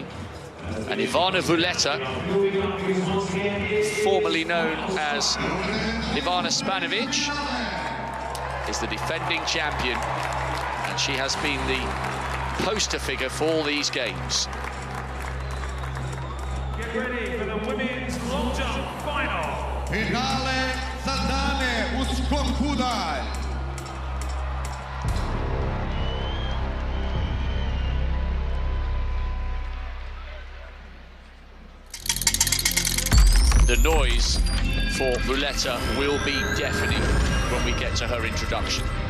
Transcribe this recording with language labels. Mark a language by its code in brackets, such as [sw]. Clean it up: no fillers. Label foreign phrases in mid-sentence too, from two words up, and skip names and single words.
[en] And Ivana Vuleta, formerly known as Ivana Spanovic, is the defending champion, and she has been the poster figure for all these games. Get ready for the women's long jump final. [sr] Finale za dame u skoku dalj. [en] The noise for Vuleta will be deafening when we get to her introduction.